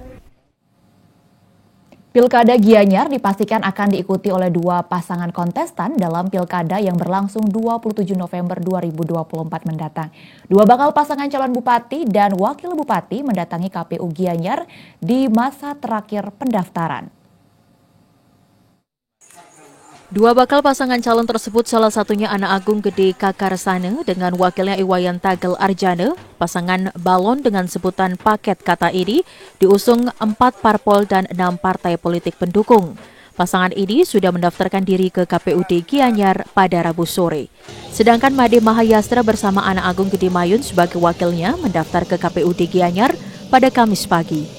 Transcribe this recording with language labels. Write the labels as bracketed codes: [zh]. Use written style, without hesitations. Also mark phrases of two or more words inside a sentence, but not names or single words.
[id] Pilkada Gianyar dipastikan akan diikuti oleh 2 pasangan kontestan dalam pilkada yang berlangsung 27 November 2024 mendatang. 2 bakal pasangan calon bupati dan wakil bupati mendatangi KPU Gianyar di masa terakhir pendaftaran. 2 bakal pasangan calon tersebut salah satunya Ana Agung Gede Kakarsane dengan wakilnya Iwayan Tagel Arjane. Pasangan balon dengan sebutan paket kata ini diusung 4 parpol dan 6 partai politik pendukung. Pasangan ini sudah mendaftarkan diri ke KPUD Gianyar pada Rabu sore. Sedangkan Made Mahayastra bersama Ana Agung Gede Mayun sebagai wakilnya mendaftar ke KPUD Gianyar pada Kamis pagi.